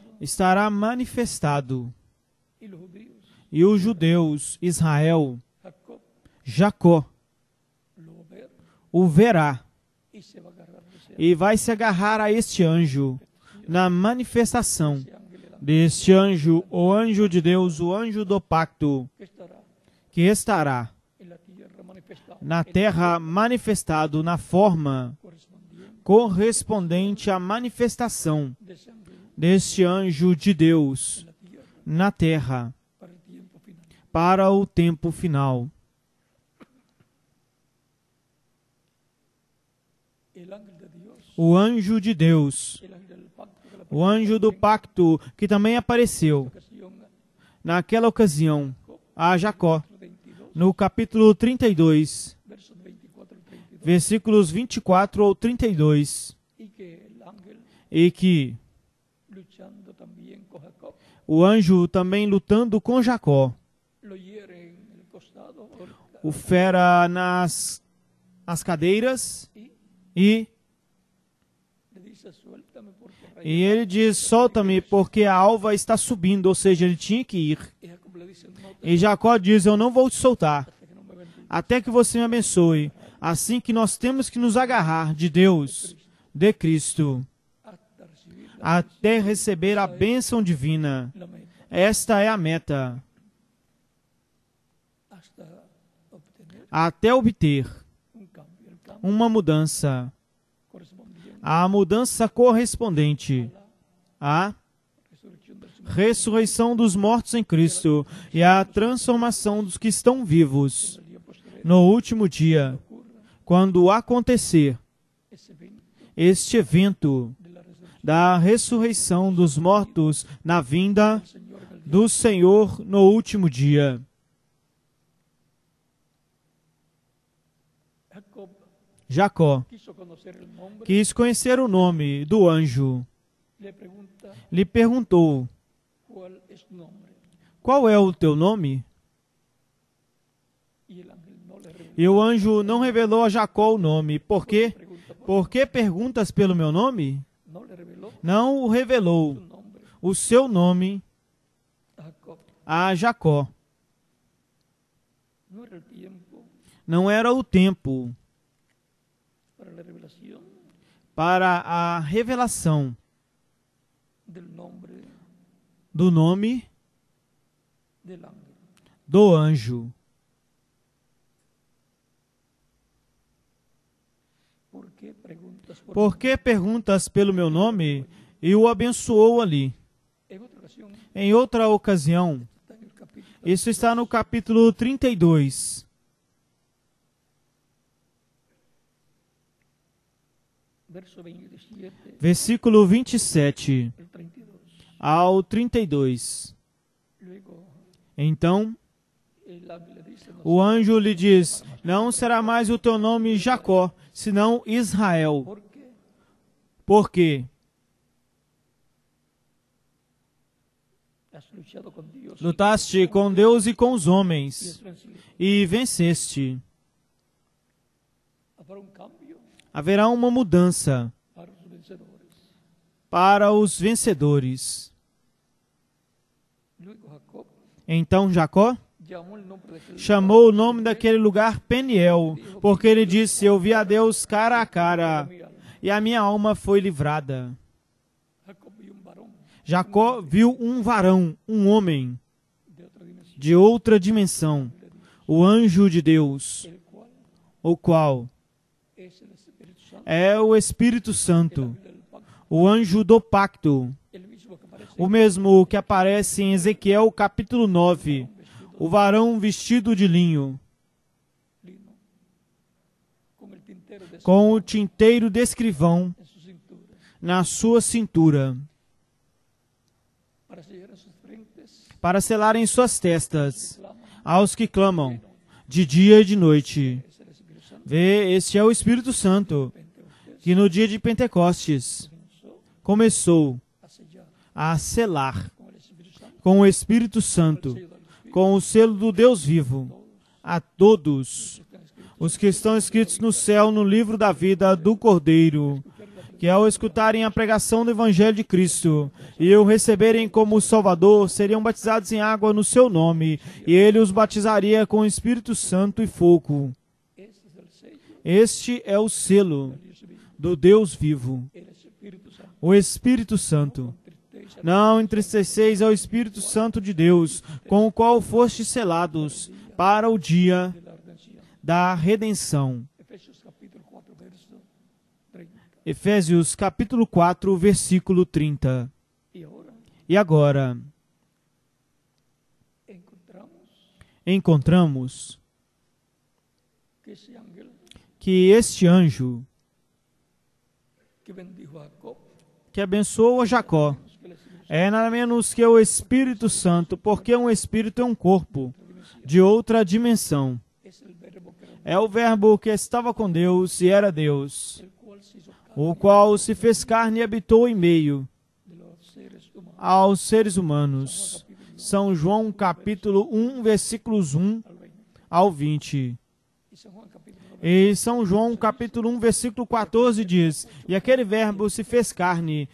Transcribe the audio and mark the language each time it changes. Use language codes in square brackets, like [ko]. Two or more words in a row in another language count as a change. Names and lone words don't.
[es] estará manifestado y los judíos, [pt] e os judeus, Israel, Jacob, Jacó, [es] lo va a ver [pt] o verá [es] y se va a agarrar de ese [pt] e vai se agarrar a este anjo na manifestação [es] ángel, el ángel [pt] deste anjo, o anjo de Deus, o anjo do pacto, [es] que estará [pt] que estará [es] en la tierra manifestado, [pt] na terra manifestado na forma [es] correspondiente [pt] correspondente à manifestação [es] de ese ángel [pt] deste anjo de Deus [es] en la tierra [pt] na terra [es] para el tiempo final. [pt] para o tempo final. [es] El ángel de Dios, [pt] O anjo de Deus, [es] el ángel del pacto, que la [pt] o anjo do pacto, que também apareceu [es] ocasión, [pt] naquela ocasião a Jacó, 22, no capítulo 32, [es] versos 24 al 32, [pt] versículos 24 ao 32, [es] y que el ángel [pt] e que [es] luchando también con Jacob [pt] o anjo também lutando com Jacó, [es] lo hiere en el costado [pt] o fera nas cadeiras e [es] le dice suéltame porque [pt] E ele diz, solta-me porque a alva está subindo, ou seja, ele tinha que ir. [es] y Jacob le dice no te [pt] E Jacó diz, eu não vou te soltar, [es] que no me bendiga [pt] até que você me abençoe. Assim que nós temos que nos agarrar de Deus, de Cristo, [es] hasta recibir [pt] até receber a bênção divina. [es] la meta, [pt] Esta é a meta, [es] hasta obtener [pt] até obter [es] un cambio, el cambio [pt] uma mudança, [es] correspondiente [pt] a mudança correspondente à a [es] la resurrección del Señor [pt] ressurreição dos mortos em Cristo e a transformação dos que estão vivos [es] el día posterior [pt] no último dia, [es] ocurra [pt] quando acontecer [es] ese evento [pt] este evento [es] de la resurrección [pt] da ressurreição dos mortos na vinda [es] del Señor en el día. [pt] do Senhor no último dia. [es] Jacob [pt] Jacó [es] quiso conocer el nombre, [pt] quis conhecer o nome do anjo. [es] le pregunta [pt] Lhe perguntou, [es] cuál es tu nombre [pt] qual é o teu nome? [es] y el ángel no le reveló. [pt] E o anjo não revelou a Jacó o nome. Por quê? [es] Pregunta [pt] Por que perguntas pelo meu nome? [es] no le reveló [pt] Não o revelou [es] su nombre [pt] o seu nome [es] a Jacob. [pt] a Jacó. [es] No era el tiempo [pt] Não era o tempo [es] para la revelación [pt] para a revelação [es] del nombre [pt] do nome [es] del ángel. [pt] do anjo. [es] ¿Por qué preguntas por [pt] Por que perguntas pelo meu nome? E o abençoou ali. [es] En otra ocasión, [pt] Em outra ocasião, [es] está en el capítulo [pt] isso está no capítulo 32, [es] verso 27 [pt] versículo 27 [es] al 32. [pt] ao 32. [es] Luego [pt] Então, [es] el ángel le dice, no [pt] o anjo lhe diz, não será mais o teu nome Jacó, senão Israel. [es] ¿por qué? [pt] Porque [es] Has luchado con Dios [pt] lutaste com Deus e com os [es] y [pt] homens, [es] has vencido. [pt] e venceste. [es] Habrá un cambio [pt] Haverá uma mudança [es] para los vencedores. [pt] para os vencedores. [es] Luego Jacob [pt] Então Jacó [es] llamó el nombre de aquel [pt] chamou o nome daquele lugar Peniel, porque ele disse: eu vi a Deus cara a cara, [es] mi alma. [pt] e a minha alma foi livrada. [es] Jacob vio un varón [pt] Jacó viu um varão, um homem, [es] de otra dimensión, [pt] de outra dimensão, o anjo de Deus, [es] el cual [pt] o qual [es] es el Espíritu Santo, [pt] é o Espírito Santo, [es] del pacto, [pt] o anjo do pacto, [es] el mismo que aparece [pt] o mesmo que aparece em Ezequiel capítulo 9, o varão vestido de linho, [es] lino, con el tintero de [pt] com o tinteiro de escrivão [es] en su cintura, [pt] na sua cintura, [es] para sellar en sus frentes, [pt] para selarem suas testas [es] clama, [pt] aos que clamam de dia e de noite. [es] es el Espíritu Santo, [pt] Vê, este é o Espírito Santo, [es] Pentecostés, [pt] que no dia de Pentecostes [es] comenzó [pt] começou [es] a sellar [pt] a selar [es] con el Espíritu Santo, [pt] com o Espírito Santo, [es] sello del Espíritu, [pt] com o selo do Deus vivo, a todos [es] que están escritos, [pt] os que estão escritos no céu no livro da vida do Cordeiro, que ao escutarem a pregação do Evangelho de Cristo e o receberem como Salvador, seriam batizados em água no seu nome, e ele os batizaria com o Espírito Santo e fogo. [es] este es el sello [pt] Este é o selo [es] del Dios vivo, [pt] do Deus vivo, [es] el Espíritu Santo, [pt] o Espírito Santo. [es] tristeza, [pt] Não entristeceis ao Espírito Santo de Deus, com o qual fostes selados para o dia [es] de la redención. [pt] da redenção. [es] Efesios capítulo 4, verso 30. [pt] Efésios capítulo 4, versículo 30. [es] Y ahora [pt] E agora encontramos [es] que ese ángel [pt] que este anjo [es] que bendijo a Jacob, [pt] que abençoou a Jacó [es] que el Espíritu [pt] é nada menos que o Espírito Santo, porque um espírito é um corpo de outra dimensão. [es] es el verbo que era, [pt] É o verbo que estava com Deus e era Deus, [es] el cual se hizo carne [pt] o qual se fez carne e habitou em meio [es] de los seres humanos. [pt] aos seres humanos. São João capítulo 1, versículos 1 [es] Al 20. [pt] ao 20. [es] Y San Juan capítulo 9, [pt] E São João capítulo 1, versículo 14 diz: E aquele verbo se fez carne